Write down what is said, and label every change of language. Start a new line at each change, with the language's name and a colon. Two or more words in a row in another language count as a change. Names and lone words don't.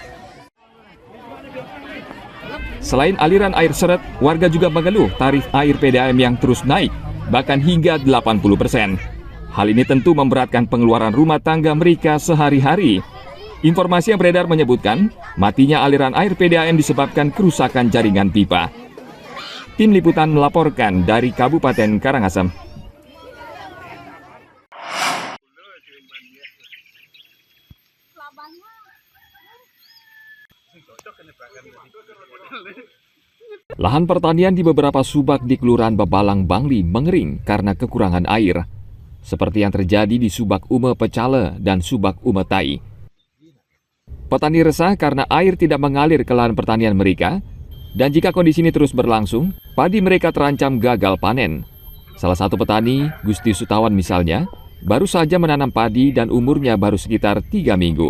Indonesian: Selain aliran air seret, warga juga mengeluh tarif air PDAM yang terus naik, bahkan hingga 80%. Hal ini tentu memberatkan pengeluaran rumah tangga mereka sehari-hari. Informasi yang beredar menyebutkan, matinya aliran air PDAM disebabkan kerusakan jaringan pipa. Tim Liputan melaporkan dari Kabupaten Karangasem. Lahan pertanian di beberapa subak di Kelurahan Bebalang, Bangli mengering karena kekurangan air, seperti yang terjadi di Subak Ume Pecale dan Subak Ume Tai. Petani resah karena air tidak mengalir ke lahan pertanian mereka, dan jika kondisi ini terus berlangsung, padi mereka terancam gagal panen. Salah satu petani, Gusti Sutawan misalnya, baru saja menanam padi dan umurnya baru sekitar 3 minggu.